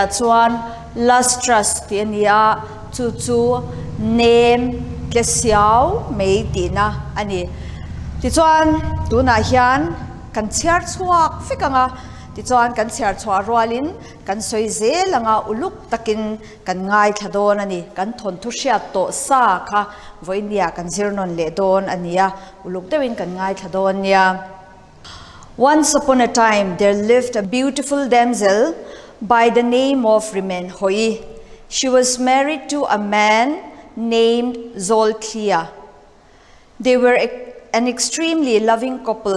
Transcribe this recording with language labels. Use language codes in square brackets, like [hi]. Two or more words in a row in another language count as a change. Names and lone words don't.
[lus] chuan lustrous ti ania chu name tlesiau mei ti na ani ti chuan tuna hian kan chiar chuak fikanga ti chuan kan chiar chua rualin kan soi zelanga uluk takin kan ngai thadon ani kan thon thu hriat to sa kha voinia kan zirnon le don ania uluk dewin kan ngai thadon nia. [en] Once upon a time, there lived a beautiful damsel by the name of Remain Hoi. She was married to a man named Zolkia. They were an extremely loving couple.